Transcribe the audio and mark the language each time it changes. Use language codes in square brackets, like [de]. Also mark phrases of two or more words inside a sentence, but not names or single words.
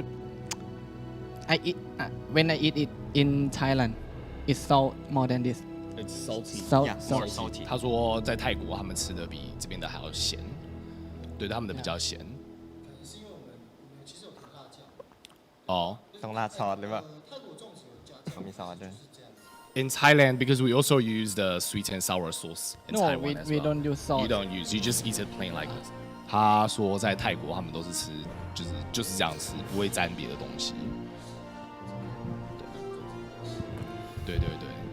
[en] I eat when I eat it in Thailand, it's salt more than this. it's salty. Salt, Yeah, salt. more salty. [zh] 他说在泰国他们吃的比这边的还要咸，对，他们的比较咸。哦。 [th] ต้องราดซอสหรือเปล่าเขามีซอสด้วย [en] In Thailand, because we also use the sweet and sour sauce in No, Taiwan we as we well. don't use salt. You don't use, you just eat it plain like this. [zh] 他说在泰国他们都是吃，就是这样吃，不会沾别的东西。对对对。